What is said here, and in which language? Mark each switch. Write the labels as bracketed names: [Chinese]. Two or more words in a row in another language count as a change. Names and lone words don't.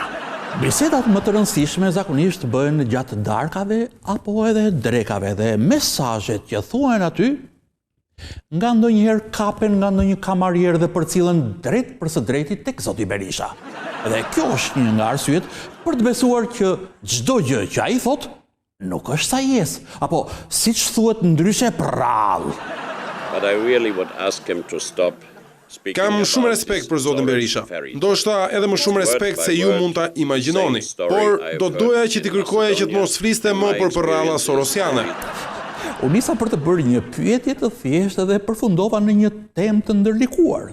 [Albanian] Bisedat më të rëndësishme zakonisht bëhen gjatë darkave apo edhe drekave dhe mesazhet që thuhen aty nga ndonjëherë kapen nga ndonjë kamarier dhe përcillen drejt për së drejti tek zoti Berisha. Dhe kjo është një nga arsyet për të besuar që çdo gjë që ai thot nuk është sa jes, apo siç thuhet ndryshe prrall. [English] But I really would ask him to stop. [Albanian] Kam shumë respekt për zotin Berisha, ndoshta edhe më shumë respekt se ju mund ta imagjinoni, por do doja që t'i kërkoja që të mos fliste më për përralla sorosiane. U nisa për të bërë një pyetje të thjeshtë dhe përfundova në një temë të ndërlikuar.